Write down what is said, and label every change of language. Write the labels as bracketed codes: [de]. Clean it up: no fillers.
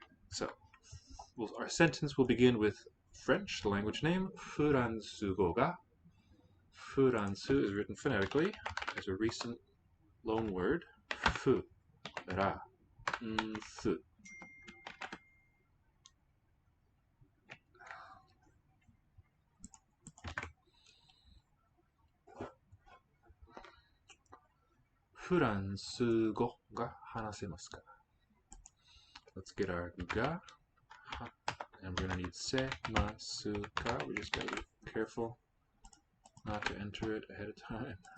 [en] So, our sentence will begin with French, the language name, [ja] フランス語が [en] フランス is written phonetically as a recent loan word. [ja] フランスフランス語が話せますか? [en] Let's get our が and we're going to need [ja] せますか. [en] We just got to be careful not to enter it ahead of time.